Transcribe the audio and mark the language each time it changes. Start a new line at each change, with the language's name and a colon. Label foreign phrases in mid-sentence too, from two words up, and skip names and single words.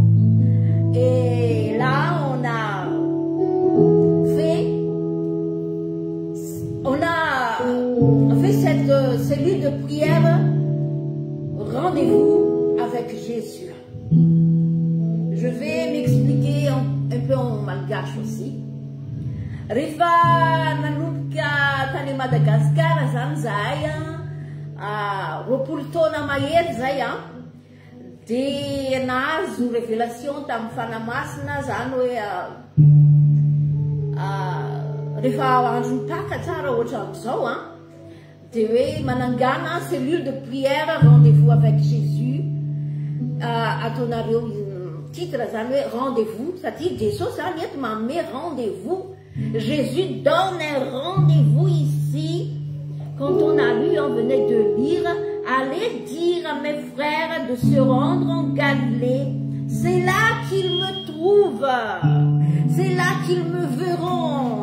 French: Et là, on a fait cette cellule de prière, rendez-vous avec Jésus. Je vais m'expliquer un peu en malgache aussi.
Malagasy: Rifa nanuka tany Madagascar zany zay roapolo taona mahery zay de nahazo révélation tamin'ny fanamasina zany hoe rehefa andron'ny Pâques tsara ohatra amin'izao de hoe manangana
French: cellule de prière rendez-vous avec Jésus
Malagasy: ataonareo titre zany hoe rendez-vous satria Jesosy zany eto manome rendez-vous.
French: Jésus donne un rendez-vous ici. Quand on a lu, on venait de lire, allez dire à mes frères de se rendre en Galilée. C'est là qu'ils me trouvent. C'est là qu'ils me verront.